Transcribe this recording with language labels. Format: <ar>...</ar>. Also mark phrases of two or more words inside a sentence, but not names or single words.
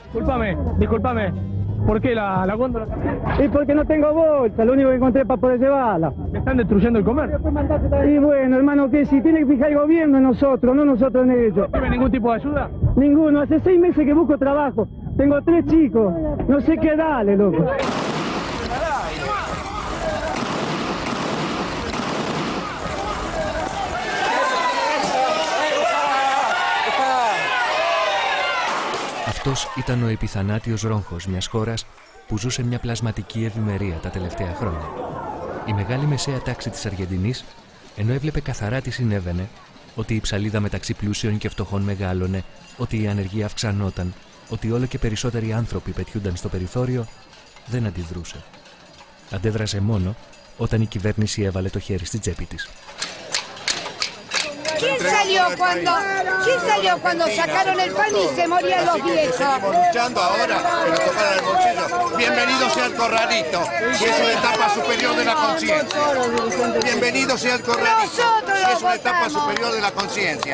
<es>Disculpame, ¿por qué la góndola? Y porque no tengo bolsa, lo único que encontré para poder llevarla. ¿Me están destruyendo el comercio? Y bueno, hermano, que si tiene que fijar el gobierno en nosotros, no nosotros en ellos. ¿No tiene ningún tipo de ayuda? Ninguno, hace 6 meses que busco trabajo. Tengo 3 chicos, no sé qué darle, loco.</es> <el>Αυτός ήταν ο επιθανάτιος ρόγχος μιας χώρας που ζούσε μια πλασματική ευημερία τα τελευταία χρόνια. Η μεγάλη μεσαία τάξη της Αργεντινής, ενώ έβλεπε καθαρά τι συνέβαινε, ότι η ψαλίδα μεταξύ πλούσιων και φτωχών μεγάλωνε, ότι η ανεργία αυξανόταν, ότι όλο και περισσότεροι άνθρωποι πετιούνταν στο περιθώριο, δεν αντιδρούσε. Αντέδρασε μόνο όταν η κυβέρνηση έβαλε το χέρι στη τσέπη της.</el> <es>¿Quién salió cuando sacaron el pan y se morían los viejos? Seguimos luchando ahora que nos tocaran el bolsillo. Bienvenido sea el corralito, que es una etapa superior de la conciencia. Bienvenido sea el corralito, que es una etapa superior de la conciencia.</es>